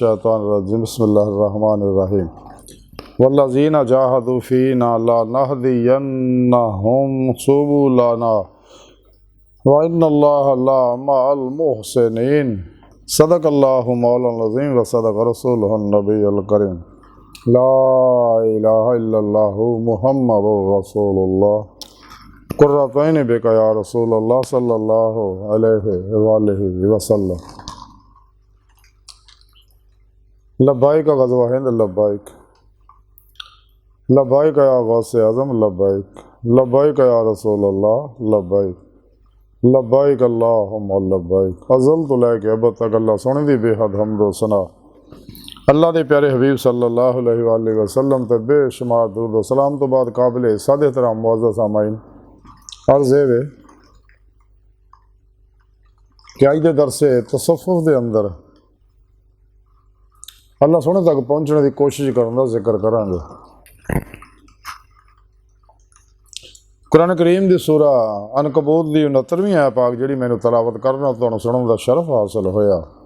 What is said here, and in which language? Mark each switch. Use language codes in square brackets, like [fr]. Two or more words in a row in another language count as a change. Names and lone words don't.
[ar] الشيطان الرجيم بسم الله الرحمن الرحيم والذين جاهدوا فينا لنهدينهم سبلنا وإن الله لمع المحسنين صدق الله مولانا العظيم وصدق رسوله النبي الكريم لا إله إلا الله محمد رسول الله قرة عيني بك يا رسول الله صلى الله عليه وسلم. لبيك غزوة هند لبيك لبيك يا غوث أعظم لبيك لبيك يا رسول الله لبيك لبيك اللهم لبيك [pa] ازل توں لے کے اب تک اللہ سوہنے دی بے حد حمد ثنا اللہ کے پیارے حبیب [ar] صلى الله عليه وسلم [pa] تے بے شمار درود و سلام توں بعد قابل صد احترام معزز سامعین عرض ہے کہ اج کے درس تصوف کے اندر اللہ سوہنے تک پہنچنے کی کوشش کرنے کا ذکر کراں گے. قرآن کریم کی سورہ عنکبوت کی 69ویں آیت پاک جی میں نے تلاوت کرنا تہانوں سناؤن دا شرف حاصل ہویا.